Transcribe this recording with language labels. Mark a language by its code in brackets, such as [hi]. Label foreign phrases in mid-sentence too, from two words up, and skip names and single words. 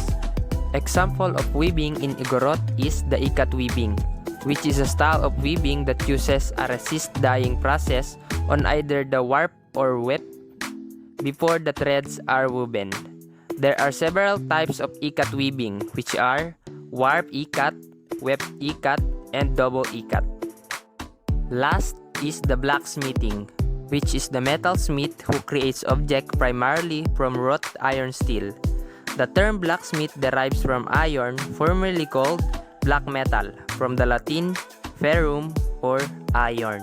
[en] Example of weaving in Igorot is the ikat weaving, which is a style of weaving that uses a resist dyeing process on either the warp or weft before the threads are woven. There are several types of ikat weaving, which are warp ikat, weft ikat, and double ikat. Last is the blacksmithing, which is the metalsmith who creates objects primarily from wrought iron steel. The term blacksmith derives from iron, formerly called black metal, from the Latin ferrum or iron.